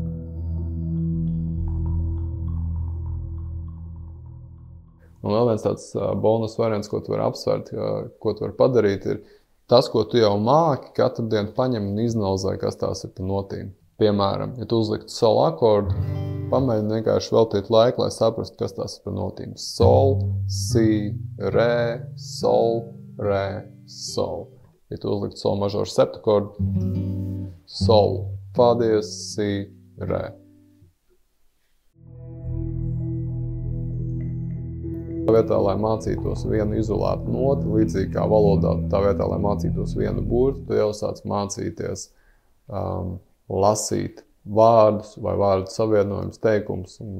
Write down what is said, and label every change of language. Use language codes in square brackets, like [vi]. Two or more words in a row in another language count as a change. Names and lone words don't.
[lv] Un vēl viens tāds bonus variants, ko tu vari apsvērt, ko tu vari padarīt, ir tas, ko tu jau māki, katru dienu paņem un izanalizē, kas tās ir pa notīm. Piemēram, ja tu uzliktu solu akordu, pamēģini vienkārši veltīt laiku, lai saprastu, kas tās ir par notīm. Sol, si, re, sol, Ja tu uzliktu sol mažoru septakordu, sol, fa diez, si, re. Tā vietā, lai mācītos vienu izolētu noti, līdzīgi kā valodā, tā vietā, lai mācītos vienu burtu, tu jau sāc mācīties lasīt vārdus vai vārdu savienojumus, teikumus un tā tālāk.